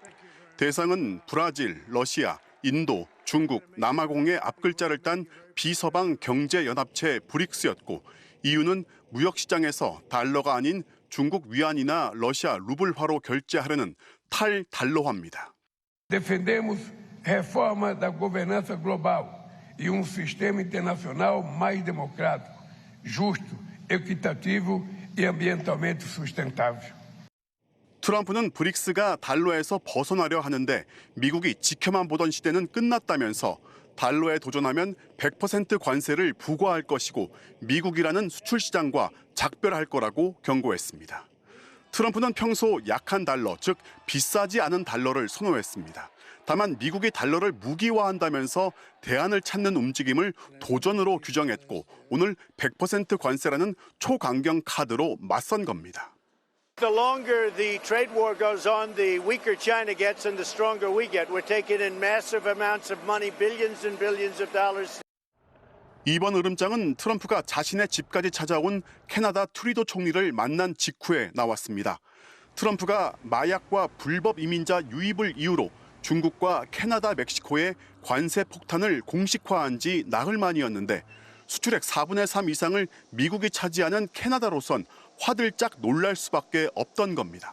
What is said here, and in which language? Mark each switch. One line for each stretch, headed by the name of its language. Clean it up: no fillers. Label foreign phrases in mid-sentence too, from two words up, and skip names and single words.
Korean: 대상은 브라질, 러시아, 인도, 중국, 남아공의 앞글자를 딴 비서방 경제연합체 브릭스였고 이유는 무역시장에서 달러가 아닌 중국 위안이나 러시아 루블화로 결제하려는 탈달러화입니다.
Portuguese: Defendemos reforma da governança global e sistema internacional mais democrático, justo, equitativo e ambientalmente sustentável.
Korean: 트럼프는 브릭스가 달러에서 벗어나려 하는데 미국이 지켜만 보던 시대는 끝났다면서 달러에 도전하면 100% 관세를 부과할 것이고 미국이라는 수출 시장과 작별할 거라고 경고했습니다. 트럼프는 평소 약한 달러, 즉 비싸지 않은 달러를 선호했습니다. 다만 미국이 달러를 무기화한다면서 대안을 찾는 움직임을 도전으로 규정했고 오늘 100% 관세라는 초강경 카드로 맞선 겁니다.
English: The longer the trade war goes on, the weaker China gets and the stronger we get. We're taking in massive amounts of money, billions and billions of dollars.
Korean: 이번 으름장은 트럼프가 자신의 집까지 찾아온 캐나다 트리도 총리를 만난 직후에 나왔습니다. 트럼프가 마약과 불법 이민자 유입을 이유로 중국과 캐나다, 멕시코의 관세 폭탄을 공식화한 지 나흘 만이었는데 수출액 4분의 3 이상을 미국이 차지하는 캐나다로선 화들짝 놀랄 수밖에 없던 겁니다.